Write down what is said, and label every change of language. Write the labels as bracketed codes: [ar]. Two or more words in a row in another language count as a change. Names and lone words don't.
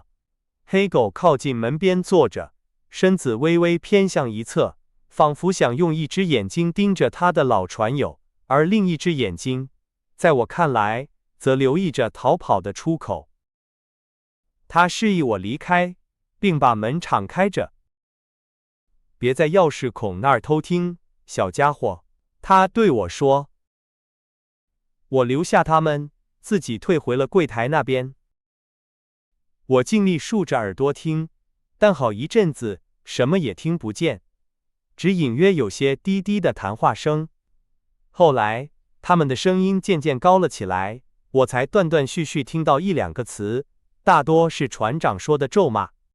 [zh] 黑狗靠近門邊坐着，身子微微偏向一側，仿佛想用一隻眼睛盯着他的老船友，而另一隻眼睛，在我看來，則留意着逃跑的出口。他示意我離開，並把門敞開着。別在鑰匙孔那兒偷聽，小家伙，他對我說。我留下他們，自己退回了櫃檯那邊。我盡力豎着耳朵聽，但好一陣子什麼也聽不見，只隱約有些低低的談話聲。後來，他們的聲音漸漸高了起來，我才斷斷續續聽到1、2個詞，大多是船長說的咒罵。